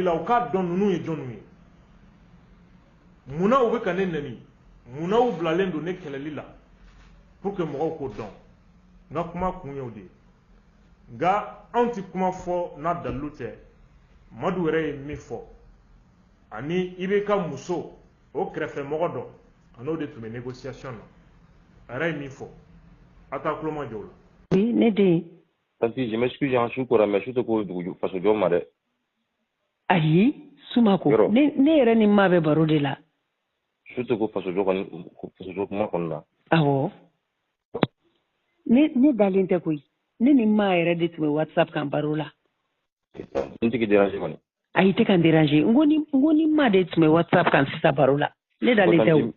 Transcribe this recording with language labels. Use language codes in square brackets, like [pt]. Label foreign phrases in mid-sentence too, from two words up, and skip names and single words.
[bm] la u k'a dɔn ninnu ye jɔnniw ye munna u bɛ ka ne nɛni munna u bilalen don ne kɛlɛli la [fr] pour que [bm] mɔgɔw k'o dɔn n ka kuma kun y'o de ye nka anw tɛ kuma fɔ n'a dalilu tɛ Madu yɛrɛ ye min fɔ ani IBK muso o kɛrɛfɛmɔgɔ dɔ a n'o de tun bɛ négociation na a yɛrɛ ye min fɔ a t'a tulo ma jɔ o la. Oui, ne den. Tanti, [fr] je m'excuse, j'en suis pour mais je te [bm] ko dugu faso jɔ ma dɛ. Ayi, Sumako. Ne yɛrɛ ni maa bɛ baro de la. [fr] Je te [bm] ko faso jɔ kuma kɔnɔ na. Awɔ. Ne dalen tɛ koyi. Ne ni maa yɛrɛ de tun bɛ WhatsApp kan baro la. N tigi déranger kɔni. Ayi tɛ kan déranger. N ko ni maa de tun bɛ WhatsApp kan sisan baro la. Ne dalen tɛ o.